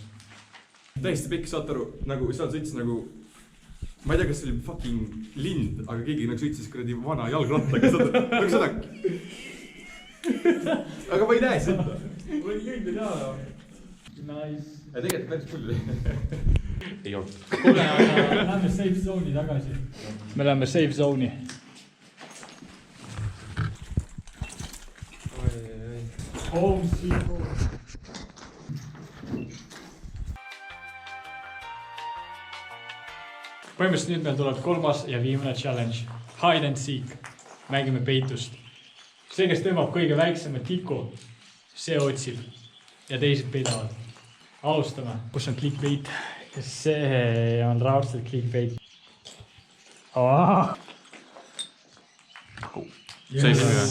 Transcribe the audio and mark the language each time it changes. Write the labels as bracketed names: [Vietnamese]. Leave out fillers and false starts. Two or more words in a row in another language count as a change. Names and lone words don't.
[Estonian] Täiesti pikk, saad aru, nagu seal sõitis nagu, ma ei tea, kas see oli fucking lind, aga keegi nagu sõitis kuradi vana jalgrattaga, saad aru, nagu seda. Aga ma ei näe seda. Ma ei kõigil ei tea. Nice. Ja tegelikult päris pull. Ei olnud. Kuule, aga lähme [English] safe zone'i [Estonian] tagasi. Me läheme [English] safe zone'i. Home sweet home. [Estonian] Põhimõtteliselt nüüd meil tuleb kolmas ja viimane challenge. [English] Hide and seek. [Estonian] Mängime peitust. See, kes tõmbab kõige väiksema tiku, see otsib. Ja teised peidavad. Alustame. Kus on clickbait? See on raudselt clickbait. See ei või?